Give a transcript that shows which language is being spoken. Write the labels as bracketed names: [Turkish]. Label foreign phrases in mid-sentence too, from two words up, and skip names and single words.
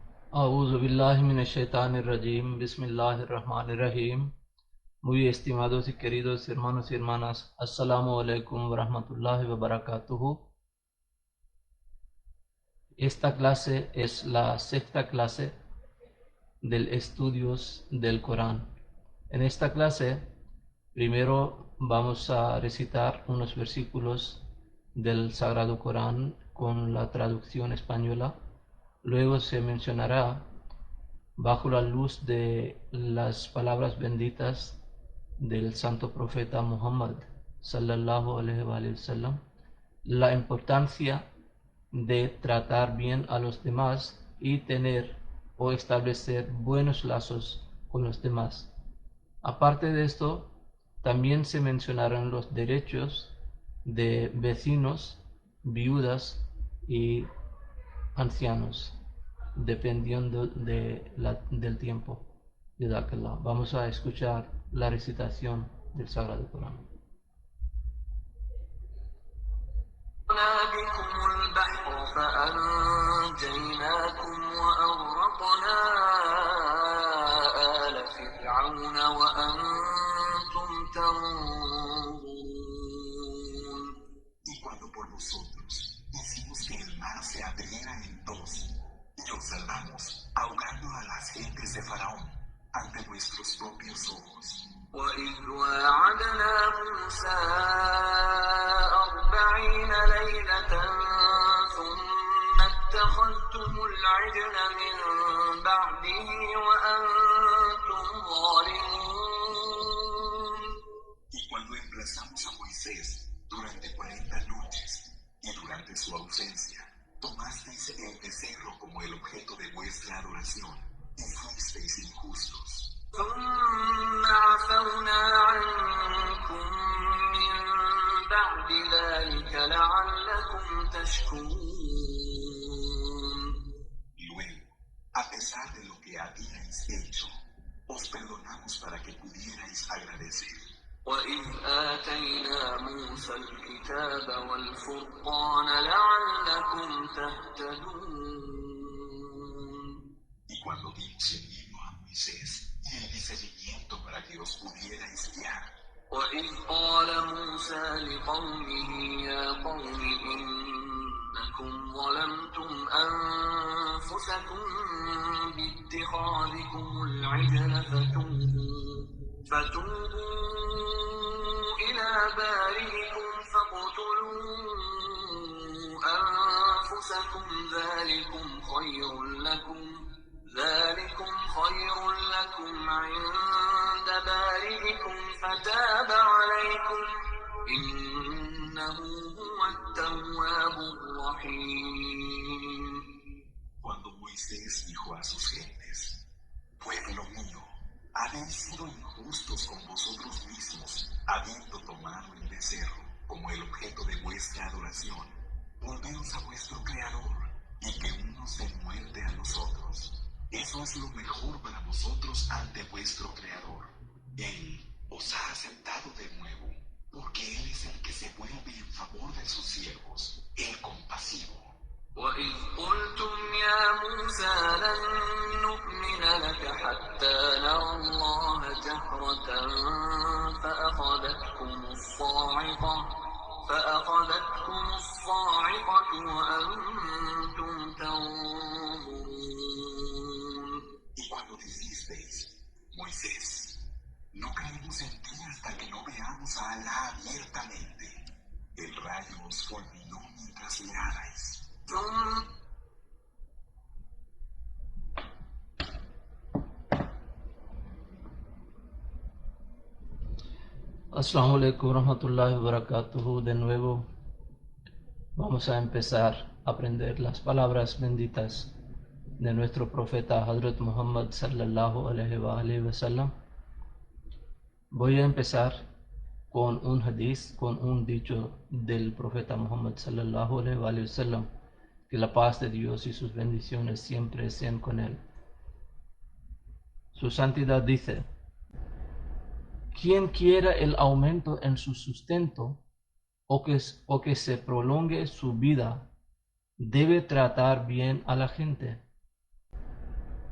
[Arabic] أعوذ بالله من الشيطان الرجيم. بسم الله الرحمن الرحيم. [Spanish] Muy estimados y queridos hermanos y hermanas, [Arabic] السلام عليكم ورحمة الله وبركاته. [Spanish] Esta clase es la sexta clase del estudios del Corán. En esta clase, primero vamos a recitar unos versículos del Sagrado Corán con la traducción española. Luego se mencionará, bajo la luz de las palabras benditas del santo profeta Muhammad [Arabic] صلى الله عليه وسلم, [Spanish] la importancia de tratar bien a los demás y tener o establecer buenos lazos con los demás. Aparte de esto, también se mencionarán los derechos de vecinos, viudas y ancianos, dependiendo del tiempo. [Arabic] جزاك الله. [Spanish] Vamos a escuchar la recitación del Sagrado Corán. [Arabic] بكم البحر فأنجيناكم وأغرقنا آل فرعون وأنتم تنظرون. [Spanish] Y cuando por nosotros hicimos que el mar se abriera en dos, y os salvamos, ahogando a las gentes de Faraón ante vuestros propios ojos. [Arabic] وإذ واعدنا موسى 40 ليلة ثم اتخذتم العجل من بعده وأنتم ظالمون. [Spanish] Y cuando emplazamos a Moisés durante 40 noches, y durante su ausencia, tomasteis el becerro como el objeto de vuestra adoración, y fuisteis injustos. [Arabic] ثم عفونا عنكم من بعد ذلك لعلكم تشكرون. [Spanish] Luego, a pesar de lo que habíais hecho, os perdonamos para que pudierais agradecer. [Arabic] وإذ آتينا موسى الكتاب والفرقان لعلكم تهتدون. [Spanish] Y cuando dimos el libro a Moisés y el discernimiento para que os pudierais guiar. [Arabic] وإذ قال موسى لقومه يا قوم إنكم ظلمتم أنفسكم باتخاذكم العجل فتوبوا إلى بارئكم فاقتلوا أنفسكم ذلكم خير لكم عند بارئكم فتاب عليكم إنه هو التواب الرحيم. [Spanish] Cuando Moisés dijo a sus gentes: pueblo mío, habéis sido injustos con vosotros mismos, habiendo tomado el becerro como el objeto de vuestra adoración. Volveos a vuestro Creador, y que uno se muerte a los otros. Eso es lo mejor para vosotros ante vuestro Creador. Él os ha aceptado de nuevo, porque Él es el que se vuelve en favor de sus siervos, el compasivo. [Arabic] وإذ قلتم يا موسى لن نؤمن لك حتى نرى الله جهرة فأخذتكم الصاعقة وأنتم تنظرون. [Spanish] Y cuando dijisteis: Moisés, no creemos en ti hasta que no veamos a Alá abiertamente, el rayo os fulminó mientras mirabais. [Arabic] السلام عليكم ورحمة الله وبركاته. [Spanish] De nuevo vamos a empezar a aprender las palabras benditas de nuestro profeta Hazrat Muhammad [Arabic] صلى الله عليه وسلم. [Spanish] Voy a empezar con un hadith, con un dicho del profeta Muhammad [Arabic] صلى الله عليه وسلم, [Spanish] que la paz de Dios y sus bendiciones siempre sean con él. Su santidad dice: quien quiera el aumento en su sustento o que se prolongue su vida, debe tratar bien a la gente.